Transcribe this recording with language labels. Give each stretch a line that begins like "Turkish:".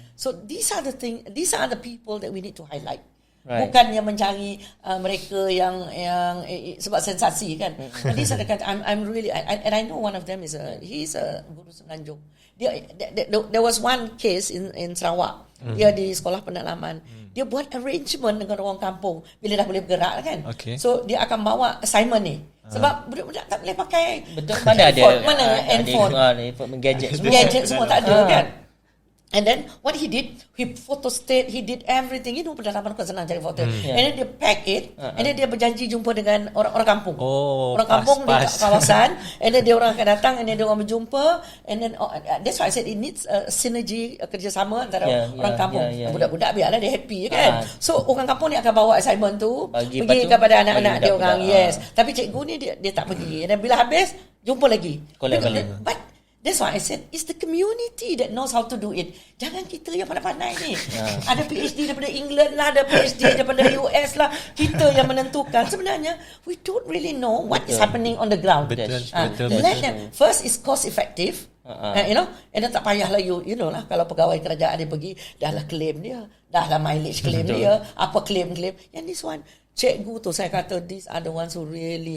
English: So these are the people that we need to highlight. Right.
Malay: Bukannya mencari mereka yang sebab sensasi kan.
English: These are the kind, I'm really, and I know one of them he's a
Malay: guru semenanjung.
English: There was one case in Sarawak.
Malay: Dia di sekolah pendalaman. Dia buat arrangement dengan orang kampung bila dah boleh bergerak kan. So dia akan bawa assignment ni. Sebab budak-budak tak boleh pakai. Betul, mana
English: handphone, gadget
Malay: semua tak ada kan.
English: And then what he did, he photostat, he did everything.
Malay: Pendalaman kan senang cari foto.
English: And then
Malay: dia
English: pack it,
Malay: and then dia berjanji jumpa dengan orang kampung. Orang kampung di kawasan, and then dia orang akan datang, and then dia orang berjumpa, and then
English: that's why I said it needs a synergy,
Malay: kerjasama antara orang kampung. Budak-budak biarlah dia happy kan. So orang kampung ni akan bawa assignment tu pergi kepada anak-anak dia orang. Tapi cikgu ni dia tak pergi. Dan bila habis jumpa lagi.
English: But that's why I said, it's the community that knows how to do it.
Malay: Jangan kita yang pandai-pandai ni. Ada PhD daripada England lah, ada PhD daripada US lah. Kita yang menentukan. Sebenarnya,
English: we don't really know what is happening on the ground.
Malay: Betul.
English: Let them, first is cost effective.
Malay: And then tak payahlah
English: you know
Malay: lah, kalau pegawai kerajaan dia pergi, dah lah claim dia, dah lah mileage claim dia, apa claim.
English: And this one,
Malay: cikgu tu saya kata,
English: these are the ones who really